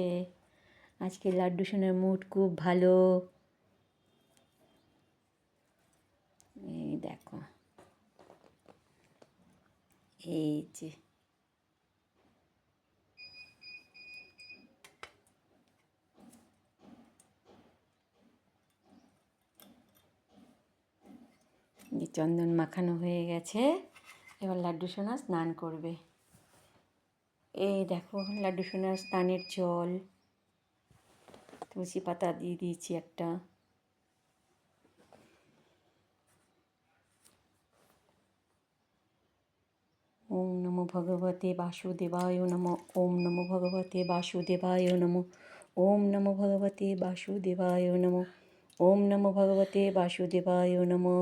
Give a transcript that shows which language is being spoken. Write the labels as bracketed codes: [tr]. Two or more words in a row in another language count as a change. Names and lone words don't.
[bn] আজকে লাড্ডু সোনার মুড খুব ভালো। এই দেখো, এই যে চন্দন মাখানো হয়ে গেছে। এবার লাড্ডু সোনা স্নান করবে। এই দেখো লাড্ডু সোনার স্নানের জল, তুলসী পাতা দিয়ে দিয়েছি একটা। [sa] ওম নমো ভগবতে বাসুদেবায় নমঃ। ওম নমো ভগবতে বাসুদেবায় নমঃ। ওম নমো ভগবতে বাসুদেবায় নমঃ। ওম নমো ভগবতে বাসুদেবায় নমঃ।